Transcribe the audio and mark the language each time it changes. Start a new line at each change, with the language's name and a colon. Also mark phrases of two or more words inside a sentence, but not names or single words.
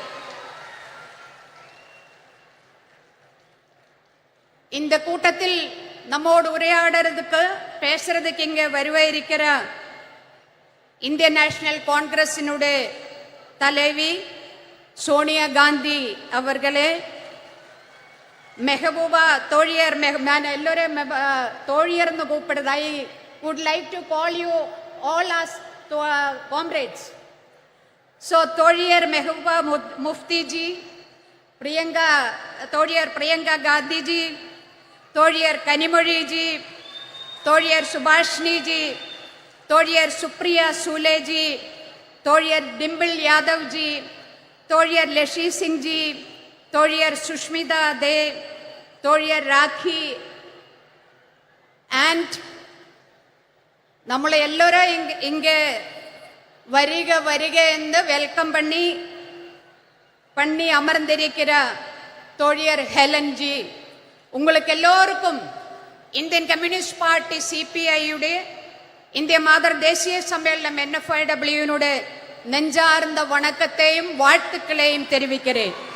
Tamil: இந்த கூட்டத்தில் நம்மோடு உரையாடுறதுக்கு பேசுறதுக்கு இங்க வருவே இருக்கிற இந்திய நேஷனல் காங்கிரசினுடைய தலைவி சோனியா காந்தி அவர்களே, மெஹபூபா தோழியர், நான் எல்லோரும் தோழியர்னு கூப்பிடுறது.
English: I would like to call you all as comrades. So,
Tamil: Toliyar Mehbooba Mufti ji, Toliyar Priyanka Gandhi ji, Toliyar Kanimozhi ji, Toliyar Subhashini ji, Toliyar Supriya Sule ji, Toliyar Dimple Yadav ji, Toliyar Leshi Singh ji, Toliyar Sushmita De, Toliyar Rakhi, and நம்மளை எல்லோரும் இங்கே வருக வருக என்று வெல்கம் பண்ணி அமர்ந்திருக்கிற தோழியர் ஹெலன் ஜி, உங்களுக்கு எல்லோருக்கும் இந்தியன் கம்யூனிஸ்ட் பார்ட்டி சிபிஐயுடைய இந்திய மாதர் தேசிய சம்மேளனம் NFIWனுடைய நெஞ்சார்ந்த வணக்கத்தையும் வாழ்த்துக்களையும் தெரிவிக்கிறேன்.